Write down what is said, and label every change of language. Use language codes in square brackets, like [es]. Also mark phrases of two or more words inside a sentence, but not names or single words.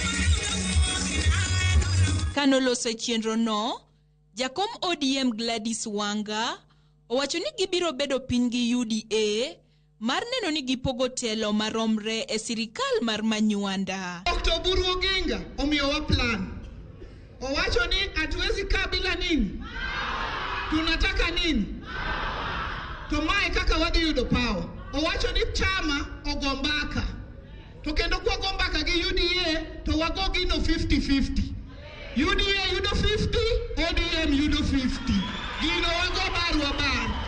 [luo] Kanolose chenro no, Jakom ODM Gladys Wanga owacho ni gibiro bedo piny gi UDA mar neno ni gipogo telo maromre e sirikal mar Manywanda. Dr. Oburu Oginga omiyowa plan. Owacho ni [sw] hatuwezi kaa bila nini? Tunataka nini? [luo] To mae kaka wadhi yudo power. Owacho ni chama ogombaka. To kendo kwa gombaka gi UDA to wago gino 50-50. UDA yudo 50, ODM yudo 50. Gino wago barwa bar.